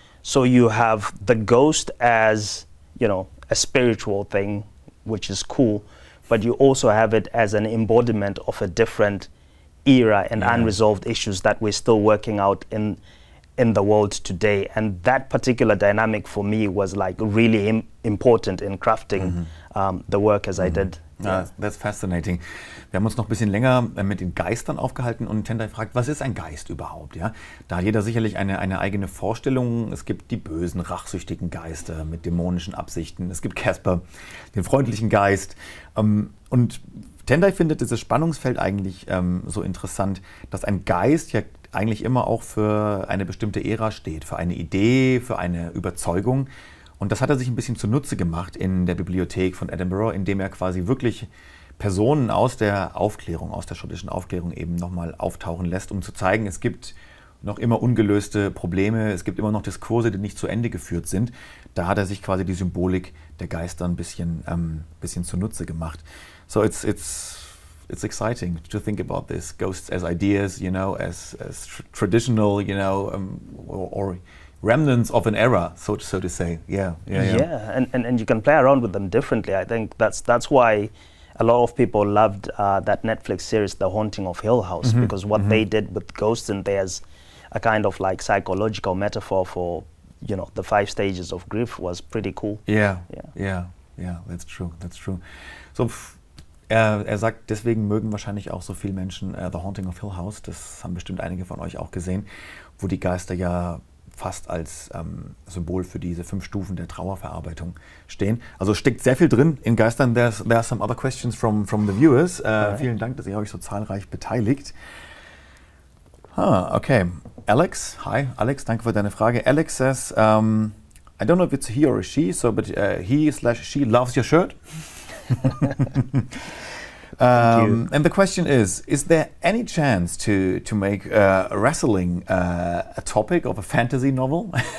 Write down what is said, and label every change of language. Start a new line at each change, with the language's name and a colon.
English: So you have the ghost as, you know, a spiritual thing, which is cool, but you also have it as an embodiment of a different era and unresolved issues that we're still working out in the world today. And that particular dynamic for me was like really important in crafting the work as I did. That's fascinating.
German: Wir haben uns noch ein bisschen länger mit den Geistern aufgehalten, und Tendai fragt, was ist ein Geist überhaupt? Ja? Da hat jeder sicherlich eine eigene Vorstellung. Es gibt die bösen, rachsüchtigen Geister mit dämonischen Absichten. Es gibt Casper, den freundlichen Geist. Und Tendai findet dieses Spannungsfeld eigentlich so interessant, dass ein Geist ja eigentlich immer auch für eine bestimmte Ära steht, für eine Idee, für eine Überzeugung. Und das hat er sich ein bisschen zunutze gemacht in der Bibliothek von Edinburgh, indem er quasi wirklich Personen aus der Aufklärung, aus der schottischen Aufklärung eben nochmal auftauchen lässt, um zu zeigen, es gibt noch immer ungelöste Probleme, es gibt immer noch Diskurse, die nicht zu Ende geführt sind. Da hat er sich quasi die Symbolik der Geister ein bisschen zunutze gemacht.
English: So it's exciting to think about this, ghosts as ideas, you know, as traditional, you know, or remnants of an era, so to say. And you can play around with them differently. I think that's why a lot of people loved that Netflix series, The Haunting of Hill House, because what they did with ghosts in there as a kind of like psychological metaphor for, you know, the 5 stages of grief was pretty cool. Yeah, that's true, that's true.
German: So, er sagt, deswegen mögen wahrscheinlich auch so viele Menschen The Haunting of Hill House, das haben bestimmt einige von euch auch gesehen, wo die Geister ja fast als Symbol für diese 5 Stufen der Trauerverarbeitung stehen. Also steckt sehr viel drin in Geistern.
English: There are some other questions from the viewers.
German: Vielen Dank, dass ihr euch so zahlreich beteiligt. Okay. Alex, hi. Alex, danke für deine Frage.
English: Alex says, I don't know if it's he or a she, so but he/she loves your shirt. And the question is there any chance to make wrestling a topic of a fantasy novel?